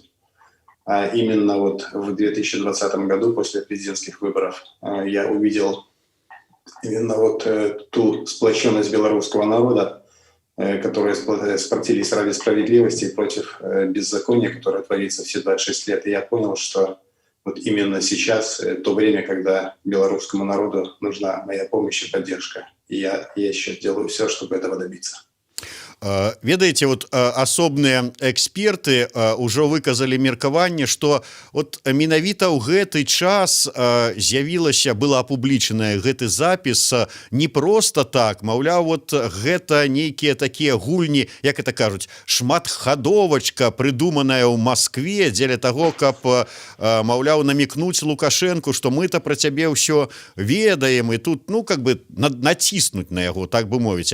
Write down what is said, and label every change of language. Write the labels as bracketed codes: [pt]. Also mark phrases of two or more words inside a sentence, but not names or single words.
[ru] А именно вот в 2020 году, после президентских выборов, я увидел именно вот ту сплоченность белорусского народа, которые сплотились ради справедливости и против беззакония, которое творится все 26 лет. И я понял, что вот именно сейчас то время, когда белорусскому народу нужна моя помощь и поддержка. И я еще делаю все, чтобы этого добиться. [be] Ведаеце, вот асобныя эксперты ўжо выказалі меркаванне, што вот менавіта ў гэты час з'явілася, была апублічаная гэты запіс не проста так, маўляў, вот гэта нейкія такія гульні, як это кажуць, шматхадовачка, прыдуманая ў Маскве дзеля таго, каб, маўляў, намікнуць Лукашэнку, што мы-то пра цябе ўсё ведаем, і тут, [ru] как бы [be] націснуць на яго, так бы мовіць.